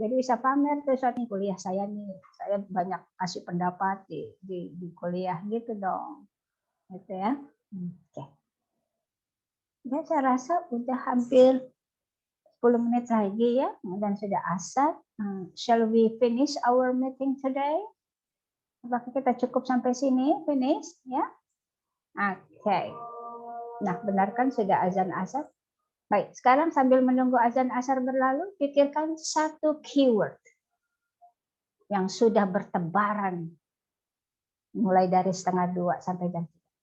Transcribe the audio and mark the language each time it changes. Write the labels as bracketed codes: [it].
[id] Jadi bisa pamer tuh saat ini kuliah saya nih. Saya banyak kasih pendapat di kuliah gitu dong. Gitu ya. Oke. Ya saya rasa udah hampir 10 menit lagi ya, dan sudah asar. [en] Shall we finish our meeting today? [id] Apakah kita cukup sampai sini, finish ya? Oke. Nah, benar kan sudah azan asar? Baik, sekarang sambil menunggu azan asar berlalu, pikirkan satu keyword yang sudah bertebaran mulai dari 1:30 sampai jam 3.